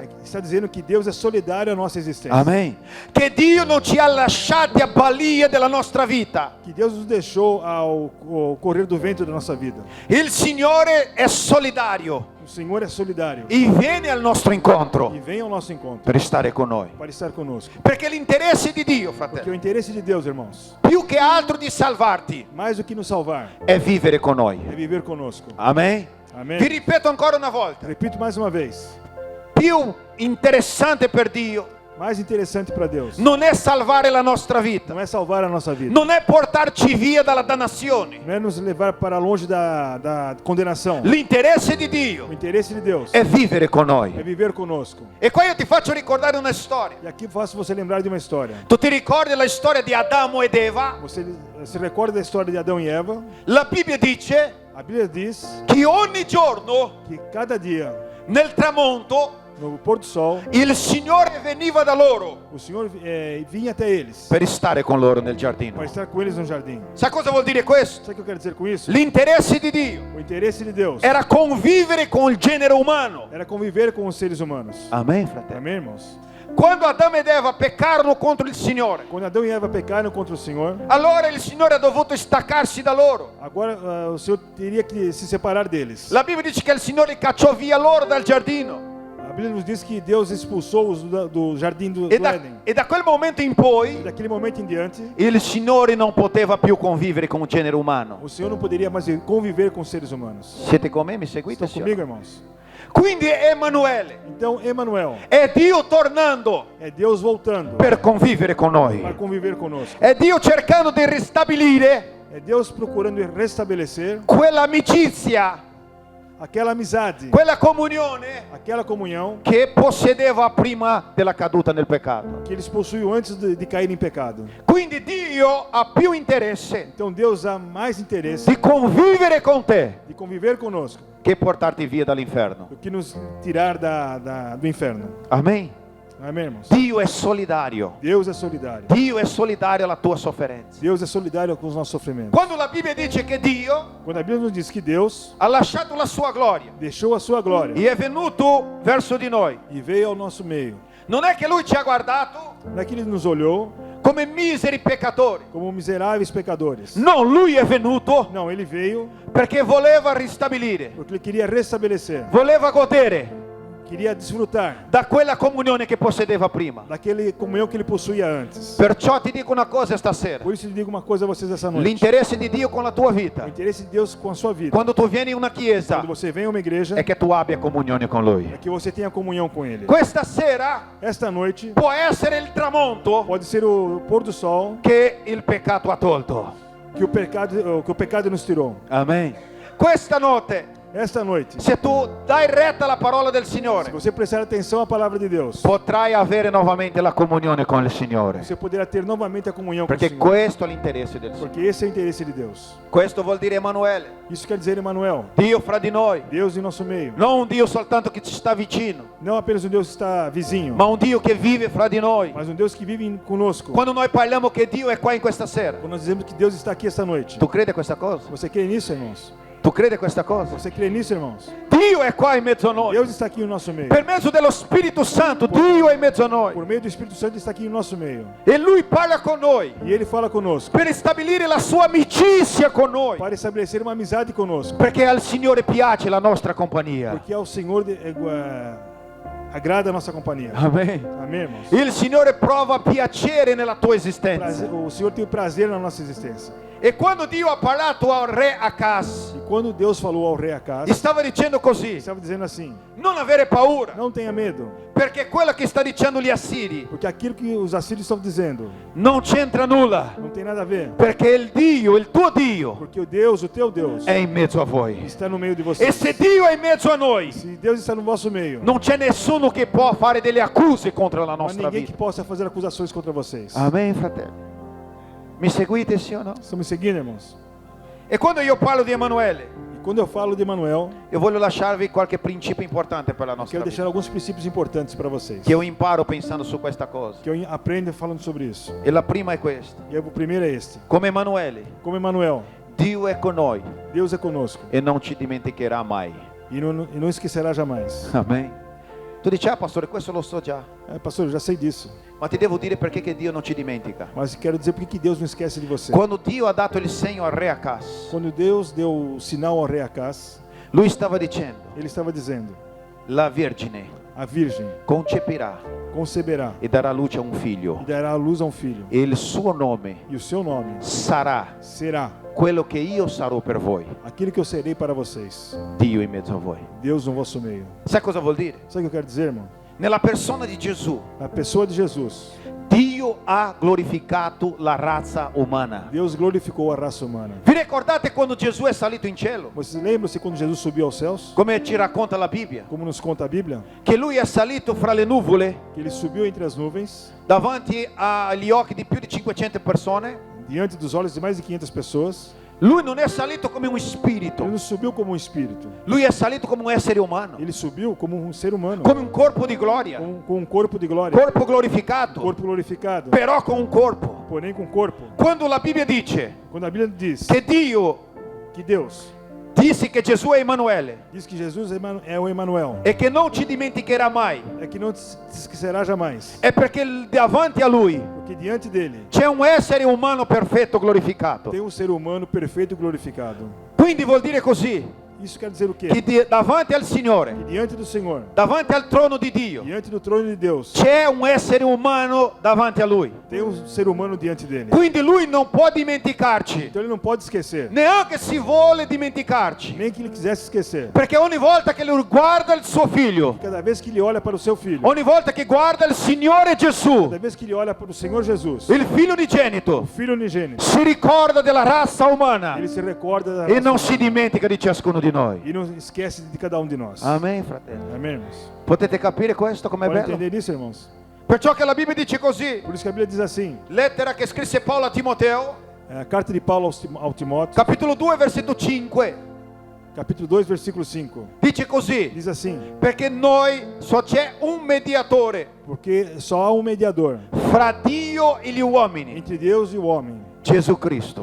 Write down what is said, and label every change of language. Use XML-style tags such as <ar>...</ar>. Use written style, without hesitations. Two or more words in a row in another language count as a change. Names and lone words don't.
<pt>está dizendo que Deus é solidário à nossa existência.</pt> <it>Amen. Che Dio non ci ha lasciati a balia della nostra vita.</it> <pt>Que Deus nos deixou ao correr do vento da nossa vida.</pt> <it>Il Signore è solidario</it> <pt>O Senhor é solidário</pt> <it>e viene al nostro incontro</it> <pt>e vem ao nosso encontro</pt> <it>per stare con noi.</it> <pt>para estar conosco.</pt> <it>Perché l'interesse di Dio,</it> <pt>Porque</pt> <it>fratello,</it> <pt>o interesse de Deus, irmãos,</pt> <it>più che altro di salvarti,</it> <pt>mais do que nos salvar,</pt> <it>è vivere con noi.</it> <pt>é viver conosco.</pt> <it>Amen.</it> <pt>Amém?</pt> <it>Vi ripeto ancora una volta,</it> <pt>Repito mais uma vez.</pt> <it>più interessante per Dio</it> <pt>Mais interessante para Deus</pt> <it>non è salvare la nostra vita,</it> <pt>não é salvar a nossa vida,</pt> <it>non è portarci via dalla dannazione.</it> <pt>não é nos levar para longe da condenação.</pt> <it>L'interesse di</it> <pt>O</pt> <it>Dio</it> <pt>interesse de Deus</pt> <it>è vivere con</it> <pt>é</pt> <it>noi.</it> <pt>viver conosco.</pt> <it>E qua io ti faccio ricordare una storia.</it> <pt>E aqui faço você lembrar de uma história.</pt> <it>Tu ti ricordi la storia di Adamo ed Eva?</it> <pt>Você se recorda da história de Adão e Eva?</pt> <it>La Bibbia dice</it> <pt>A Bíblia diz</pt> <it>che ogni giorno</it> <pt>que cada dia,</pt> <it>nel tramonto</it> <pt>no pôr do sol,</pt> <it>il Signore veniva da loro</it> <pt>o Senhor vinha até eles</pt> <it>per stare con loro nel</it> <pt>para</pt> <it>giardino.</it> <pt>estar com eles no jardim.</pt> <it>Sa cosa vuol dire questo?</it> <pt>Sabe o que eu quero dizer com isso?</pt> <it>L'interesse di Dio</it> <pt>O interesse de Deus</pt> <it>era convivere con il genere umano.</it> <pt>era conviver com os seres humanos.</pt> <it>Amen, fratello.</it> <pt>Amém, irmãos?</pt> <it>Quando Adamo ed Eva peccarono contro il Signore,</it> <pt>Quando Adão e Eva pecaram contra o Senhor,</pt> <it>allora il Signore ha dovuto staccarsi da loro.</it> <pt>agora o Senhor teria que se separar deles.</pt> <it>La Bibbia dice che il Signore cacciò via loro dal giardino.</it> <pt>A Bíblia nos diz que Deus expulsou-os do jardim do</pt> <it>E da,</it> <pt>Éden.</pt> <it>e da quel momento in poi</it> <pt>Daquele momento em diante,</pt> <it>il Signore non poteva più convivere con il genere umano.</it> <pt>o Senhor não poderia mais conviver com os seres humanos.</pt> <it>Siete con me? Mi seguite?</it> <pt>Estão</pt> <it>Sì o</it> <pt>comigo,</pt> <it>no?</it> <pt>irmãos?</pt> <it>Quindi è Emanuele,</it> <pt>Então, Emanuel</pt> <it>è Dio tornando</it> <pt>é Deus voltando</pt> <it>per convivere con noi.</it> <pt>para conviver conosco.</pt> <it>È Dio cercando di ristabilire</it> <pt>É Deus procurando restabelecer</pt> <it>quella amicizia,</it> <pt>aquela amizade,</pt> <it>quella comunione</it> <pt>aquela comunhão</pt> <it>che possedeva prima della caduta nel peccato.</it> <pt>que eles possuíam antes de cair em pecado.</pt> <it>Quindi Dio ha più interesse</it> <pt>Então, Deus há mais interesse</pt> <it>di convivere con te</it> <pt>de conviver conosco</pt> <it>che portarti via dall'inferno.</it> <pt>do que nos tirar do inferno.</pt> <it>Amen.</it> <pt>Amém, irmãos?</pt> <it>Dio è solidario.</it> <pt>Deus é solidário.</pt> <it>Dio è solidario alla tua sofferenza.</it> <pt>Deus é solidário com os nossos sofrimentos.</pt> <it>Quando la Bibbia dice che Dio</it> <pt>Quando a Bíblia nos diz que Deus</pt> <it>ha lasciato la sua gloria</it> <pt>deixou a sua glória</pt> <it>e è venuto verso di noi,</it> <pt>e veio ao nosso meio,</pt> <it>non è che lui ci ha guardato</it> <pt>não é que ele nos olhou</pt> <it>come miseri peccatori.</it> <pt>como miseráveis pecadores.</pt> <it>No, lui è venuto</it> <pt>Não, ele veio</pt> <it>perché voleva ristabilire,</it> <pt>porque ele queria restabelecer,</pt> <it>voleva godere</it> <pt>queria desfrutar</pt> <it>da quella comunione che possedeva prima.</it> <pt>daquele comunhão que ele possuía antes.</pt> <it>Perciò ti dico una cosa stasera.</it> <pt>Por isso eu digo uma coisa a vocês essa noite.</pt> <it>L'interesse di Dio con la tua</it> <pt>O</pt> <it>vita,</it> <pt>interesse de Deus com a sua vida.</pt> <it>quando tu vieni in una chiesa,</it> <pt>Quando você vem a uma igreja,</pt> <it>è che tu abbia comunione con Lui.</it> <pt>é que você tenha comunhão com Ele.</pt> <it>Questa sera</it> <pt>Esta noite</pt> <it>può essere il tramonto</it> <pt>pode ser o pôr do sol</pt> <it>che il peccato ha tolto.</it> <pt>que o pecado nos tirou.</pt> <it>Amen. Questa notte</it> <pt>esta noite,</pt> <it>se tu dai retta alla parola del</it> <pt>se</pt> <it>Signore,</it> <pt>você prestar atenção à palavra de Deus,</pt> <it>potrai avere nuovamente la comunione con il Signore.</it> <pt>você poderá ter novamente a comunhão com o</pt> <it>Perché</it> <pt>Senhor.</pt> <it>questo è l'interesse del Signore.</it> <pt>Porque esse é o interesse de Deus.</pt> <it>Questo vuol dire Emanuele,</it> <pt>Isso quer dizer, Emmanuel,</pt> <it>Dio fra di noi.</it> <pt>Deus em nosso meio.</pt> <it>Non un Dio soltanto che ci sta vicino,</it> <pt>Não apenas um Deus que está vizinho,</pt> <it>ma un Dio che vive fra di noi.</it> <pt>mas um Deus que vive conosco.</pt> <it>Quando noi parliamo che Dio è qua in questa sera,</it> <pt>Quando nós dizemos que Deus está aqui esta noite.</pt> <it>tu crede questa cosa?</it> <pt>Você crê nisso, irmãos?</pt> <it>Tu crede questa cosa?</it> <pt>Você crê nisso, irmãos?</pt> <it>Dio è qua in mezzo a noi.</it> <pt>Deus está aqui no nosso meio.</pt> <it>Per mezzo dello Spirito Santo, Dio è in mezzo a noi.</it> <pt>Por meio do Espírito Santo está aqui no nosso meio.</pt> <it>E Lui parla con noi</it> <pt>E Ele fala conosco.</pt> <it>per stabilire la sua amicizia con noi.</it> <pt>Para estabelecer uma amizade conosco.</pt> <it>Perché al Signore piace la nostra compagnia.</it> <pt>Porque ao Senhor agrada a nossa companhia.</pt> <it>Amen.</it> <pt>Amém, irmãos?</pt> <it>Il Signore prova piacere nella tua esistenza.</it> <pt>O Senhor tem o prazer na nossa existência.</pt> <it>E quando Dio ha parlato al re Acaz,</it> <pt>E quando Deus falou ao rei Acaz,</pt> <it>stava dicendo così:</it> <pt>estava dizendo assim:</pt> <it>non avere paura,</it> <pt>não tenha medo,</pt> <it>perché quello che sta dicendo gli assiri</it> <pt>porque aquilo que os assírios estão dizendo</pt> <it>non c'entra nulla,</it> <pt>não tem nada a ver.</pt> <it>perché il Dio, il tuo Dio,</it> <pt>Porque o Deus, o teu Deus,</pt> <it>è in mezzo a voi.</it> <pt>está no meio de</pt> <it>E</it> <pt>vocês.</pt> <it>se Dio è in mezzo a noi,</it> <pt>Se Deus está no vosso meio,</pt> <it>non c'è nessuno che può fare delle accuse contro la</it> <pt>não há</pt> <it>nostra</it> <pt>ninguém que</pt> <it>vita.</it> <pt>possa fazer acusações contra vocês.</pt> <it>Amen, fratelli. Mi seguite, sì o no?</it> <pt>Estão me seguindo, irmãos?</pt> <it>E quando io parlo di Emanuele,</it> <pt>E quando eu falo de Emanuel,</pt> <it>io voglio lasciarvi qualche principio importante per la</it> <pt>eu</pt> <it>nostra</it> <pt>quero</pt> <it>vita,</it> <pt>deixar alguns princípios importantes para vocês.</pt> <it>che io imparo pensando su questa cosa.</it> <pt>Que eu aprendo falando sobre isso.</pt> <it>E la prima è questa:</it> <pt>E o primeiro é este.</pt> <it>come Emanuele,</it> <pt>Como Emanuel,</pt> <it>Dio è con noi</it> <pt>Deus é conosco.</pt> <it>e non ci dimenticherà mai.</it> <pt>E não esquecerá jamais.</pt> <it>Amen.</it> <pt>Tu dici: ah, pastore, questo lo so già, Pastor, eu já sei disso.</pt> <it>ma ti devo dire perché che Dio non ci dimentica.</it> <pt>Mas quero dizer porque que Deus não esquece de você.</pt> <it>Quando Dio ha dato il segno al re Acaz,</it> <pt>Quando Deus deu o sinal ao rei Acaz,</pt> <it>lui stava dicendo:</it> <pt>ele estava dizendo:</pt> <it>la Vergine</it> <pt>a virgem</pt> <it>concepirà</it> <pt>conceberá</pt> <it>e darà luce a un figlio,</it> <pt>e dará a luz a um filho.</pt> <it>e il suo nome</it> <pt>E o seu nome</pt> <it>sarà</it> <pt>será</pt> <it>quello che io sarò per voi,</it> <pt>aquilo que eu serei para vocês.</pt> <it>Dio in mezzo a voi.</it> <pt>Deus no vosso meio.</pt> <it>Sai cosa vuol dire?</it> <pt>Sabe o que eu quero dizer, irmão?</pt> <it>Nella persona di Gesù,</it> <pt>Na pessoa de Jesus,</pt> <it>Dio ha glorificato la razza umana.</it> <pt>Deus glorificou a raça humana.</pt> <it>Vi ricordate quando Gesù è salito in cielo?</it> <pt>Vocês lembram-se quando Jesus subiu aos céus?</pt> <it>Come ci racconta la Bibbia?</it> <pt>Como nos conta a Bíblia?</pt> <it>Che lui è salito fra le nuvole</it> <pt>Que ele subiu entre as nuvens,</pt> <it>davanti agli occhi di più di 500 persone.</it> <pt>diante dos olhos de mais de 500 pessoas.</pt> <it>Lui non è salito come un</it> <pt>Ele</pt> <it>spirito,</it> <pt>não subiu como um espírito.</pt> <it>lui è salito come un essere umano,</it> <pt>Ele subiu como um ser humano,</pt> <it>come un corpo di gloria,</it> <pt>com um corpo de glória,</pt> <it>corpo glorificato,</it> <pt>corpo glorificado,</pt> <it>però con un corpo.</it> <pt>porém com corpo.</pt> <it>Quando la Bibbia dice</it> <pt>Quando a Bíblia diz</pt> <it>che Dio</it> <pt>que Deus</pt> <it>disse che Gesù è Emanuele</it> <pt>diz que Jesus é o Emanuel,</pt> <it>e che non ci dimenticherà mai,</it> <pt>é que não se esquecerá jamais,</pt> <it>è perché davanti a lui</it> <pt>porque diante dele</pt> <it>c'è un essere umano perfetto glorificato.</it> <pt>tem um ser humano perfeito e glorificado.</pt> <it>Quindi vuol dire così,</it> <pt>Isso quer dizer o quê?</pt> <it>che davanti al Signore,</it> <pt>Que diante do Senhor,</pt> <it>davanti al trono di Dio,</it> <pt>diante do trono de Deus,</pt> <it>c'è un essere umano davanti a lui.</it> <pt>tem um ser humano diante dele.</pt> <it>Quindi lui non può dimenticarci,</it> <pt>Então ele não pode esquecer,</pt> <it>neanche si vuole dimenticarci,</it> <pt>nem que ele quisesse esquecer.</pt> <it>perché ogni volta che lui guarda il suo figlio,</it> <pt>Cada vez que ele olha para o seu filho,</pt> <it>ogni volta che guarda il Signore Gesù,</it> <pt>cada vez que ele olha para o Senhor Jesus,</pt> <it>il figlio</it> <pt>o</pt> <it>unigenito,</it> <pt>Filho unigênito,</pt> <it>si ricorda della razza umana</it> <pt>ele se recorda da</pt> <it>e</it> <pt>raça</pt> <it>non si dimentica di ciascuno di noi.</it> <pt>e não esquece de cada um de nós.</pt> <it>Amen, fratelli.</it> <pt>Amém, irmãos?</pt> <it>Potete capire questo com'è</it> <pt>Pode</pt> <it>bello?</it> <pt>entender isso, irmãos?</pt> <it>Perciò che la Bibbia dice così,</it> <pt>Por isso que a Bíblia diz assim,</pt> <it>lettera che scrisse Paolo a Timoteo,</it> <pt>a carta de Paulo ao Timóteo,</pt> <it>capitolo 2, versetto 5,</it> <pt>capítulo 2, versículo 5,</pt> <it>dice così:</it> <pt>diz assim,</pt> <it>perché noi só c'è un mediatore</it> <pt>porque só há um mediador</pt> <it>fra Dio e gli uomini,</it> <pt>entre Deus e o homem,</pt> <it>Gesù Cristo,</it>